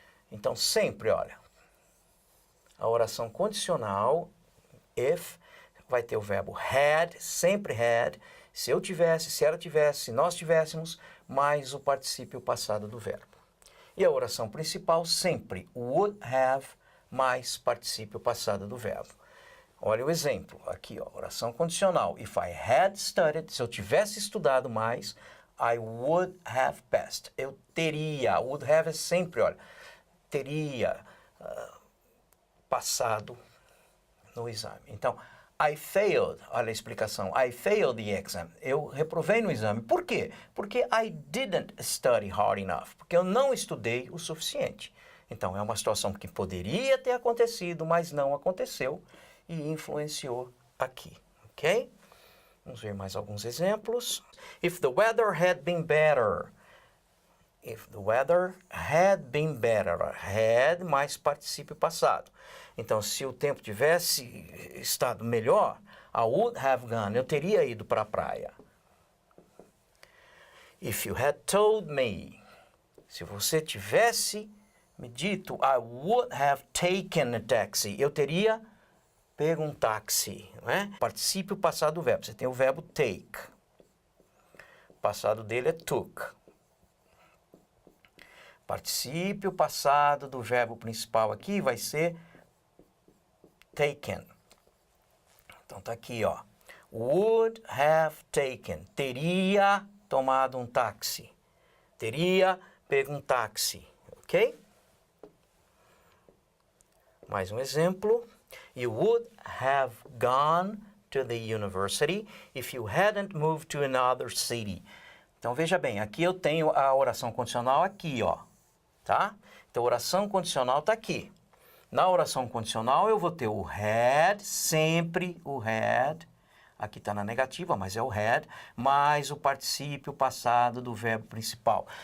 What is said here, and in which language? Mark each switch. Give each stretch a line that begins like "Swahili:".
Portuguese: Então sempre, olha, a oração condicional, if, vai ter o verbo had, sempre had, se eu tivesse, se ela tivesse, se nós tivéssemos, mais o particípio passado do verbo. E a oração principal sempre would have mais particípio passado do verbo. Olha o exemplo, aqui ó, oração condicional.
English: If I had studied,
Portuguese: se eu tivesse estudado mais,
English: I would have passed.
Portuguese: Eu teria, would have é sempre, olha, teria passado no exame. Então,
English: I failed,
Portuguese: olha a explicação,
English: I failed the exam.
Portuguese: Eu reprovei no exame. Por quê? Porque
English: I didn't study hard enough.
Portuguese: Porque eu não estudei o suficiente. Então, é uma situação que poderia ter acontecido, mas não aconteceu e influenciou aqui, ok? Vamos ver mais alguns exemplos.
English: If the weather had been better. If the weather had been better.
Portuguese: Had mais particípio passado. Então, se o tempo tivesse estado melhor,
English: I would have gone.
Portuguese: Eu teria ido para a praia.
English: If you had told me.
Portuguese: Se você tivesse me dito,
English: I would have taken a taxi.
Portuguese: Eu teria pego um táxi, não é? Particípio passado do verbo. Você tem o verbo take. O passado dele é took. Particípio passado do verbo principal aqui vai ser taken. Então tá aqui, ó.
English: Would have taken.
Portuguese: Teria tomado um táxi. Teria pego um táxi, ok? Mais um exemplo.
English: You would have gone to the university if you hadn't moved to another city.
Portuguese: Então veja bem, aqui eu tenho a oração condicional aqui, ó, tá? Então a oração condicional tá aqui. Na oração condicional eu vou ter o had, sempre o had. Aqui está na negativa, mas é o had, mais o particípio passado do verbo principal.